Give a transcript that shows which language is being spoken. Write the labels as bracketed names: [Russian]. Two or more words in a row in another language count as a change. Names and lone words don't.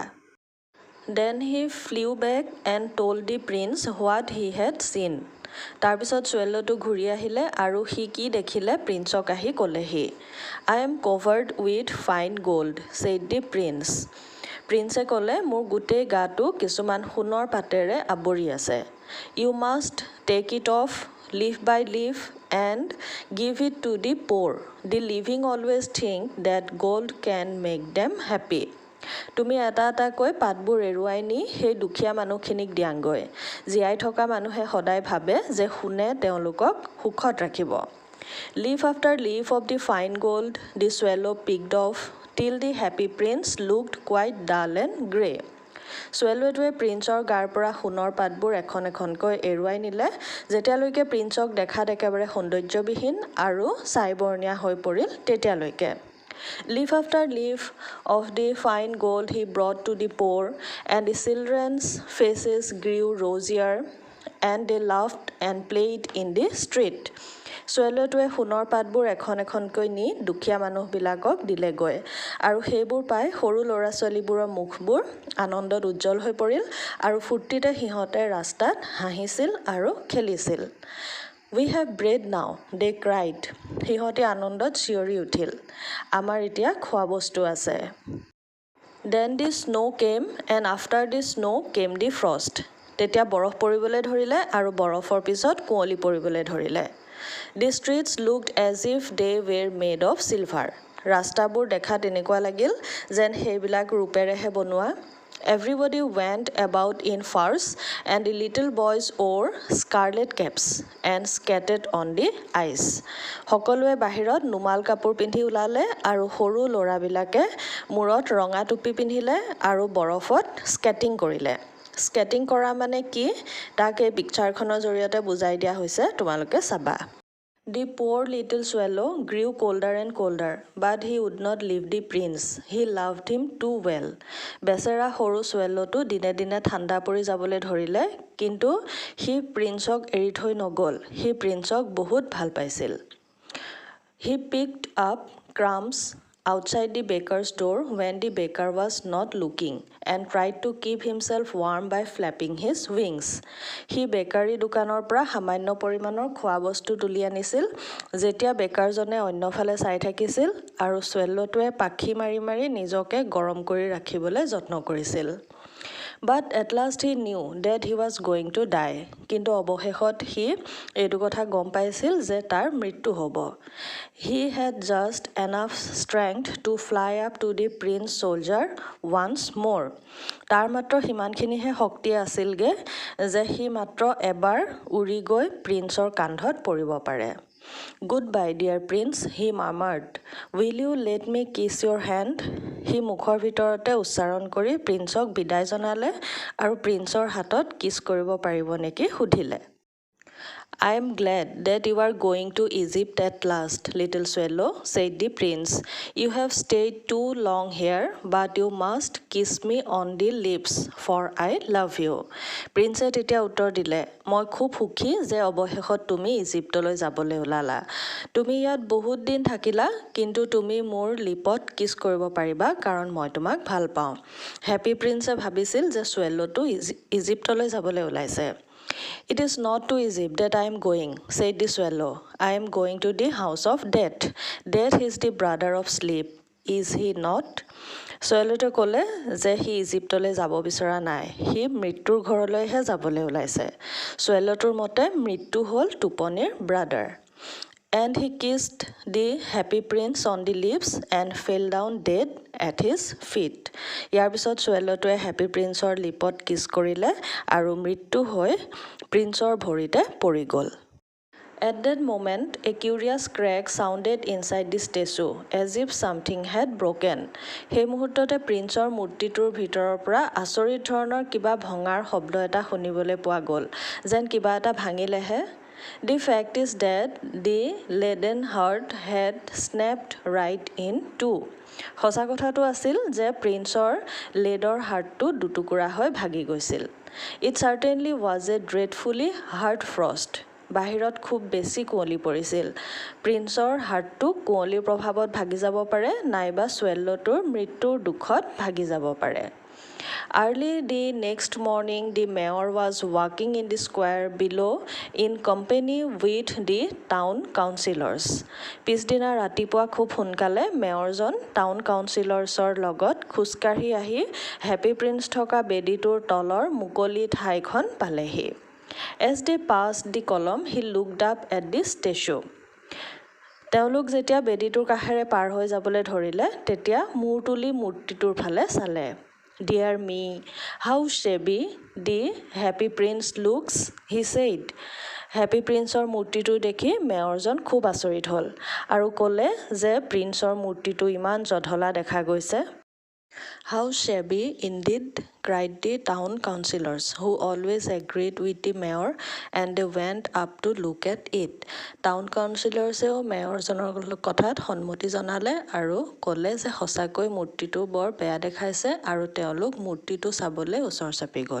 [English] Then he flew back and told the prince what he had seen. [Assamese] তাৰপিছত swallowটো ঘূৰি আহিলে আৰু সি কি দেখিলে প্ৰিন্সক আহি ক'লেহি. [English] I am covered with fine gold, said the prince. [Assamese] প্ৰিন্সে ক'লে মোৰ গোটেই গাটো কিছুমান সোণৰ পাতেৰে আৱৰি আছে. [English] You must take it off leaf by leaf and give it to the poor. The living always think that gold can make them happy. [Assamese] তুমি এটা এটাকৈ পাতবোৰ এৰুৱাই নি সেই দুখীয়া মানুহখিনিক দিয়াংগৈ. জীয়াই থকা মানুহে সদায় ভাবে যে সোণে তেওঁলোকক সুখত ৰাখিব. [English] Leaf after leaf of the fine gold the swallow picked off till the happy prince looked quite dull and grey. [Assamese] swallowটোৱে প্ৰিন্সৰ গাৰ পৰা সোণৰ পাতবোৰ এখন এখনকৈ এৰুৱাই নিলে যেতিয়ালৈকে প্ৰিন্সক দেখাত একেবাৰে সৌন্দৰ্যবিহীন আৰু ছাইবৰ্ণীয়া হৈ পৰিল তেতিয়ালৈকে. [English] Leaf after leaf of the fine gold he brought to the poor, and the children's faces grew rosier, and they laughed and played in the street. [Assamese] swallowটোৱে সোণৰ পাতবোৰ এখন এখনকৈ নি দুখীয়া মানুহবিলাকক দিলেগৈ আৰু সেইবোৰ পাই সৰু ল'ৰা ছোৱালীবোৰৰ মুখবোৰ আনন্দত উজ্জ্বল হৈ পৰিল আৰু ফূৰ্তিতে সিহঁতে ৰাস্তাত হাঁহিছিল আৰু খেলিছিল. [English] We have bread now, they cried. [Assamese] সিহঁতে আনন্দত চিঞৰি উঠিল. আমাৰ এতিয়া খোৱা বস্তু আছে. [English] Then the snow came, and after the snow came the frost. [Assamese] তেতিয়া বৰফ পৰিবলৈ ধৰিলে আৰু বৰফৰ পিছত কুঁৱলী পৰিবলৈ ধৰিলে. [English] The streets looked as if they were made of silver. [Assamese] ৰাস্তাবোৰ দেখাত এনেকুৱা লাগিল যেন সেইবিলাক ৰূপেৰেহে বনোৱা. [English] Everybody went about in furs, and the little boys wore scarlet caps and skated on the ice. [Assamese] সকলোৱে বাহিৰত নুমাল কাপোৰ পিন্ধি ওলালে আৰু সৰু ল'ৰাবিলাকে মূৰত ৰঙা টুপি পিন্ধিলে আৰু বৰফত স্কেটিং কৰিলে. স্কেটিং কৰা মানে কি তাক এই পিকচাৰখনৰ জৰিয়তে বুজাই দিয়া হৈছে, তোমালোকে চাবা. [English] The poor little swallow grew colder and colder, but he would not leave the prince. He loved him too well. [Assamese] বেচেৰা সৰু swallowটো দিনে দিনে ঠাণ্ডা পৰি যাবলৈ ধৰিলে, কিন্তু সি প্ৰিন্সক এৰি থৈ নগ'ল. সি প্ৰিন্সক বহুত ভাল পাইছিল. [English] He picked up crumbs outside the baker's door when the baker was not looking and tried to keep himself warm by flapping his wings. [Assamese] He বেকাৰী দোকানৰ পৰা সামান্য পৰিমাণৰ খোৱা বস্তু তুলি আনিছিল যেতিয়া বেকাৰজনে অন্যফালে চাই থাকিছিল আৰু স্ৱেল্লটোৱে পাখি মাৰি মাৰি নিজকে গৰম কৰি ৰাখিবলৈ যত্ন কৰিছিল। [English] But at last he knew that he was going to die. [Assamese] কিন্তু অৱশেষত সি এইটো কথা গম পাইছিল যে তাৰ মৃত্যু হ'ব। [English] He had just enough strength to fly up to the prince soldier once more. [Assamese] তাৰ মাত্ৰ সিমানখিনিহে শক্তি আছিলগে যে সি মাত্ৰ এবাৰ উৰি গৈ প্ৰিন্সৰ কান্ধত পৰিব পাৰে। [English] Goodbye, dear prince, he murmured. Will you let me kiss your hand? [Assamese] সি মুখৰ ভিতৰতে উচ্চাৰণ কৰি প্ৰিন্সক বিদায় জনালে আৰু প্ৰিন্সৰ হাতত কিছ কৰিব পাৰিব নেকি সুধিলে। [English] I am glad that you are going to Egypt at last, little swallow, said the prince. You have stayed too long here, but you must kiss me on the lips, for I love you. [Assamese] Prince তেতিয়া উত্তৰ দিলে, মই খুব সুখী যে অৱশেষত তুমি ইজিপ্তলৈ যাবলৈ ওলালা। তুমি ইয়াত বহুত দিন থাকিলা, কিন্তু তুমি মোৰ লিপত কিছ কৰিব পাৰিবা কাৰণ মই তোমাক ভাল পাওঁ। হেপী প্ৰিন্সে ভাবিছিল যে স্ৱেল্লটো ইজিপ্তলৈ যাবলৈ ওলাইছে। [English] It is not to Egypt that I am going, said the swallow. I am going to the house of death. Death is the brother of sleep. Is he not? [Assamese] স্ৱেল্লটোৱে ক'লে যে সি ইজিপ্তলৈ যাব বিচৰা নাই। সি মৃত্যুৰ ঘৰলৈহে যাবলৈ ওলাইছে। স্ৱেল্লটোৰ মতে মৃত্যু হ'ল টোপনিৰ ব্ৰাদাৰ। [English] And he kissed the happy prince on the lips and fell down dead at his feet. [Assamese] ইয়াৰ পিছত স্ৱেল্লটোৱে হেপী প্ৰিন্সৰ লিপত কিছ কৰিলে আৰু মৃত্যু হৈ প্ৰিন্সৰ ভৰিতে পৰি গ'ল। [English] At that moment, a curious crack sounded inside the statue, as if something had broken. [Assamese] সেই মুহূৰ্ততে প্ৰিন্সৰ মূৰ্তিটোৰ ভিতৰৰ পৰা আচৰিত ধৰণৰ কিবা ভঙাৰ শব্দ এটা শুনিবলৈ পোৱা গ'ল, যেন কিবা এটা ভাঙিলেহে। [English] The fact is that the leaden heart had snapped right in two. [Assamese] সঁচা কথাটো আছিল যে প্ৰিন্সৰ [English] lead heart [Assamese] দুটুকুৰা হৈ ভাগি গৈছিল। [English] It certainly was a dreadfully hard frost. [Assamese] বাহিৰত খুব বেছি কুঁৱলী পৰিছিল। প্ৰিন্সৰ হাৰ্টটো কুঁৱলীৰ প্ৰভাৱত ভাগি যাব পাৰে নাইবা স্ৱেল্লটোৰ মৃত্যুৰ দুখত ভাগি যাব পাৰে। [English] Early the next morning, the mayor was walking in the square below in company with the town councillors. [Assamese] পিছদিনা ৰাতিপুৱা খুব সোনকালে মেয়ৰজন [English] town councillors [Assamese] লগত খোজকাঢ়ি আহি হেপী প্ৰিন্স থকা বেদীটোৰ তলৰ মুকলি ঠাইখন পালেহি। [English] As they passed the column, he looked up at the statue. [Assamese] তেওঁলোক যেতিয়া বেদীটোৰ কাষেৰে পাৰ হৈ যাবলৈ ধৰিলে তেতিয়া মূৰ তুলি মূৰ্তিটোৰ ফালে চালে। [English] Dear me, how shabby the happy prince looks, he said. [Assamese] হেপী প্ৰিন্সৰ মূৰ্তিটো দেখি মেয়ৰজন খুব আচৰিত হ'ল আৰু ক'লে যে প্ৰিন্সৰ মূৰ্তিটো ইমান জধলা দেখা গৈছে। [English] How shabby indeed, cried the town councillors, who always agreed with the mayor, and they went up to look at it. town councillors [Assamese] মেয়ৰজনৰ কথাত সন্মতি জনালে আৰু ক'লে যে সঁচাকৈ মূৰ্তিটো বৰ বেয়া দেখাইছে আৰু তেওঁলোক মূৰ্তিটো চাবলৈ ওচৰ চাপি গ'ল।